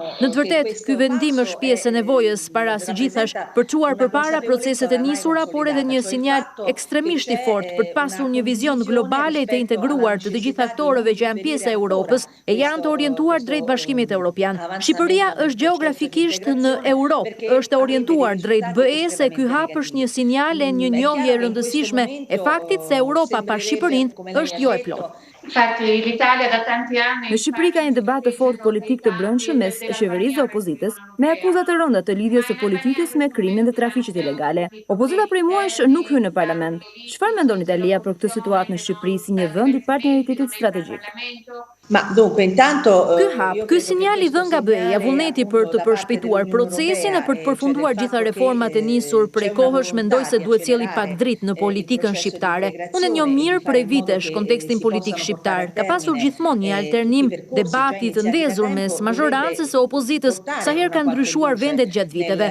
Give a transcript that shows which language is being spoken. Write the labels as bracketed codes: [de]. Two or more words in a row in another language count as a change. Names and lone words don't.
[sq] Në të vërtetë, ky vendim është pjesë e nevojës para së gjithash për çuar përpara proceset e nisura, por edhe një sinjal ekstremisht i fortë për të pasur një vizion global e të integruar të gjithë aktorëve që janë pjesë e Europës e janë të orientuar orientuar drejt Bashkimit Evropian. Shqipëria është gjeografikisht në Europë, është orientuar drejt BE-s e ky hap është një sinjal e një njohje e rëndësishme e faktit se Europa pa Shqipërinë është jo e plotë. [it] Infatti l'Italia da tanti anni... [sq] Në Shqipëri ka një debat të fortë politik të brendshëm mes qeverisë dhe opozitës, me akuzat të rënda të lidhjes së politikës me krimin dhe trafiqet ilegale. Opozita prej muajsh nuk hyn në parlament. Çfarë mendon Italia për këtë situatë në Shqipëri si një vend i partneritetit strategjik? [it] Ma dunque intanto [sq] Ky sinjal i dhënë nga BE-ja vullneti për të përshpejtuar procesin e për të përfunduar gjitha reformat e nisur prej kohësh, mendoj se duhet sjellë pak dritë në politikën shqiptare. Unë e njoh mirë prej vitesh kontekstin politik shqiptar. Ka pasur gjithmonë një alternim debati të ndezur mes mazhorancës e opozitës, sa herë kanë ndryshuar vendet gjatë viteve.